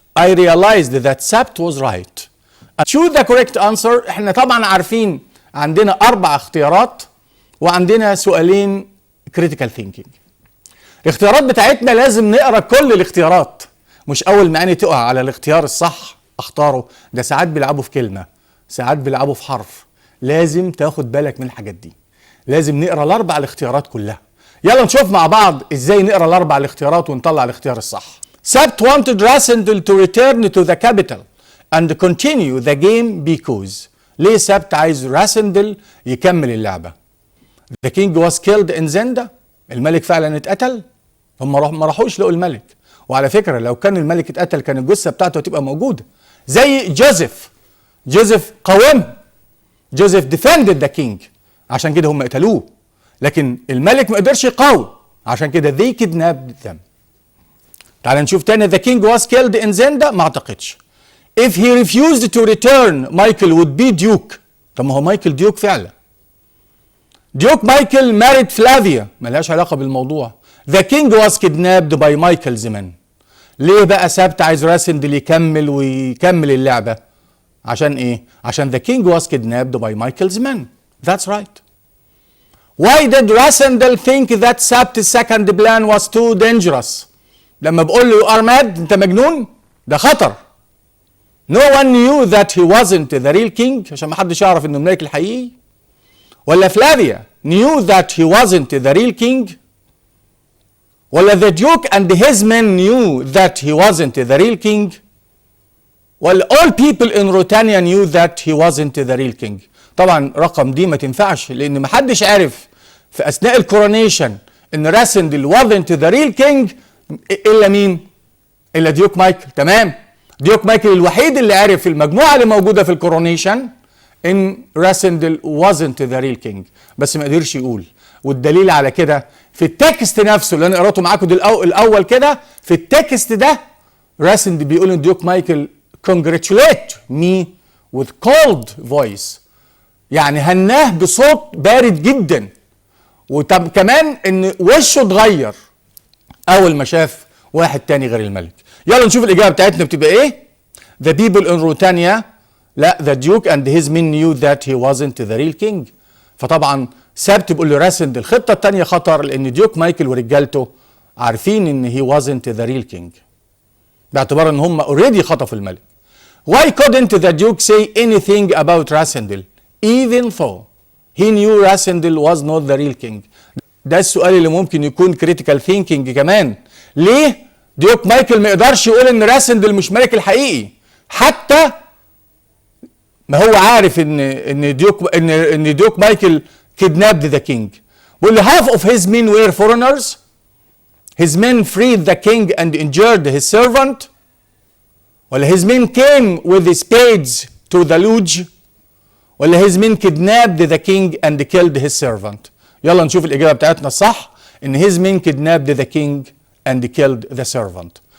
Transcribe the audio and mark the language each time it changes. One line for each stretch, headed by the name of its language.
English: I realized that Sabt was right. Choose the correct answer.
Arabic: احنا طبعا عارفين عندنا 4 اختيارات وعندنا سؤالين
English: critical thinking.
Arabic: الاختيارات بتاعتنا لازم نقرا كل الاختيارات، مش اول ما اني تقع على الاختيار الصح اختاره. ده ساعات بيلعبوا في كلمه، ساعات بيلعبوا في حرف. لازم تاخد بالك من الحاجات دي. لازم نقرا ال4 الاختيارات كلها. يلا نشوف مع بعض ازاي نقرا ال4 الاختيارات ونطلع الاختيار الصح.
English: Sabt wanted Rassendel to return to the capital and continue the game because.
Arabic: ليه سابت عايز راسندل يكمل اللعبة؟
English: The king was killed in Zenda.
Arabic: الملك فعلا اتقتل. هم ما راحوش لقوا الملك. وعلى فكرة لو كان الملك اتقتل كان الجثة بتاعته هتبقى موجودة. زي جوزيف قاومه.
English: Joseph defended the king.
Arabic: عشان كده هم قتلوه. لكن الملك ما قدرش يقاوم. عشان كده
English: they kidnapped them.
Arabic: تعال نشوف تاني.
English: The king was killed in Zenda.
Arabic: ما اعتقدش.
English: If he refused to return, Michael would be Duke.
Arabic: طب ما هو مايكل ديوك فعلا.
English: Duke Michael married Flavia.
Arabic: ملهاش علاقة بالموضوع.
English: The king was kidnapped by Michael's men.
Arabic: ليه بقى سابت عايز راسندل يكمل ويكمل اللعبة؟ عشان ايه؟ عشان
English: the king was kidnapped by Michael's men. That's right. Why did Rassendel think that Sabt's second plan was too dangerous?
Arabic: لما بقول له
English: you are mad
Arabic: انت مجنون؟ ده خطر.
English: No one knew that he wasn't the real king
Arabic: عشان ما حدش يعرف انه الملك الحقيقي.
English: ولا Flavia knew that he wasn't the real king؟ ولا the duke and his men knew that he wasn't the real king؟ ولا all people in Ruritania knew that he wasn't the real king؟
Arabic: طبعا رقم دي ما تنفعش، لان ما حدش عارف في اثناء الكورونيشن ان راسندل
English: wasn't the real king
Arabic: الا مين؟ الا ديوك مايكل. تمام، ديوك مايكل الوحيد اللي عرف في المجموعه اللي موجوده في الكورونيشن ان راسندل
English: wasn't the real king،
Arabic: بس ما قدرش يقول. والدليل على كده في التكست نفسه اللي انا قراته معاكم الاول كده، في التكست ده راسندل بيقول ان ديوك مايكل
English: congratulate me with cold voice،
Arabic: يعني هناه بصوت بارد جدا. وطب كمان ان وشه اتغير اول ما شاف واحد تاني غير الملك. يلا نشوف الاجابه بتاعتنا بتبقى ايه.
English: The people in Ruritania، لا the duke and his men knew that he wasn't the real king.
Arabic: فطبعا سبت بيقول له راسند الخطه الثانيه خطر، لان ديوك مايكل ورجالته عارفين ان
English: he wasn't the real king
Arabic: باعتبار ان هم اوريدي خطفوا الملك.
English: Why couldn't the duke say anything about Rasendel even though he knew Rasendel was not the real king؟
Arabic: ده السؤال اللي ممكن يكون
English: critical thinking كمان.
Arabic: ليه ديوك مايكل ما يقدرش يقول ان راسندل مش ملك الحقيقي حتى ما هو عارف ان ديوك مايكل
English: kidnapped the king؟
Arabic: بيقول له
English: half of his men were foreigners. His men freed the king and injured his servant. ولا his men came with the spades to the lodge. ولا his men kidnapped the king and killed his servant.
Arabic: يلا نشوف الإجابة بتاعتنا الصح، إن
English: his men kidnapped the king and killed the servant.